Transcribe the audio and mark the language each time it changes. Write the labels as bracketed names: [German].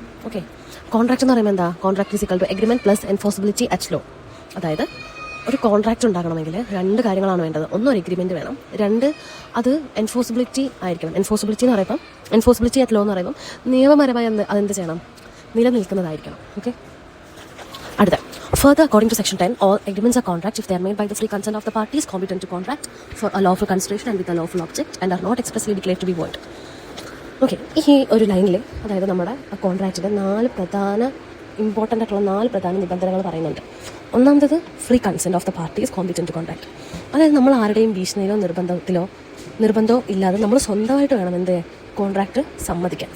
[English] okay, contract [Malayalam] എന്ന് പറയുമ്പോൾ എന്താ, [English] Contract is equal to agreement plus enforceability at law. [Malayalam] അതായത് ഒരു കോൺട്രാക്റ്റ് ഉണ്ടാകണമെങ്കിൽ 2 കാര്യങ്ങളാണ് വേണ്ടത്. ഒന്ന്, ഒരു എഗ്രിമെൻറ്റ് വേണം. 2, അത് എൻഫോഴ്സിബിലിറ്റി ആയിരിക്കണം. എൻഫോഴ്സിബിലിറ്റി എന്ന് പറയുമ്പം, എൻഫോഴ്സിബിലിറ്റി അറ്റ് ലോ എന്ന് പറയുമ്പം നിയമപരമായി അതെന്ത് ചെയ്യണം, നിലനിൽക്കുന്നതായിരിക്കണം. ഓക്കെ, അടുത്ത [English] further, according to section 10, all agreements are contracts if they are made by the free consent of the parties competent to contract for a lawful consideration and with a lawful object and are not expressly declared to be void. [Malayalam] Okay, ഈ ഒരു ലൈനിൽ അതായത് നമ്മുടെ കോൺട്രാക്റ്റിൻ്റെ 4 പ്രധാന important ആയിട്ടുള്ള 4 പ്രധാന നിബന്ധനകൾ പറയുന്നുണ്ട്. ഒന്നാമത്തത് [English] Free consent of the parties competent to contract. [Malayalam] അതായത് നമ്മൾ ആരുടെയും ഭീഷണിയിലോ നിർബന്ധമോ ഇല്ലാതെ നമ്മൾ സ്വന്തമായിട്ട് വേണം എന്ത് കോൺട്രാക്റ്റ് സമ്മതിക്കാൻ.